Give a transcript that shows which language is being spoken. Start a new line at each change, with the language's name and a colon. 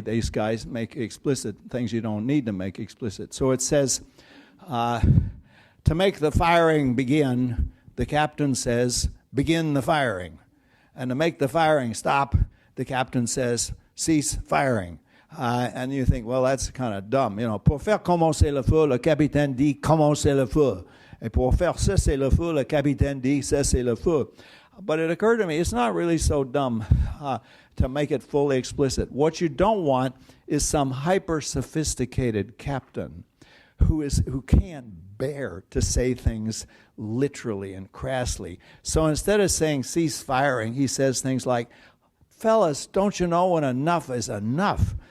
English: These guys make explicit things you don't need to make explicit. So it says, to make the firing begin, the captain says, begin the firing. And to make the firing stop, the captain says, cease firing. And you think, well, that's kind of dumb. You know,
French: pour faire commencer le feu, le capitaine dit commencer le feu. Et pour faire cesser le feu, le capitaine dit cesser le feu.
English: But it occurred to me, it's not really so dumb to make it fully explicit. What you don't want is some hyper-sophisticated captain who can't bear to say things literally and crassly. So instead of saying cease firing, he says things like, fellas, don't you know when enough is enough?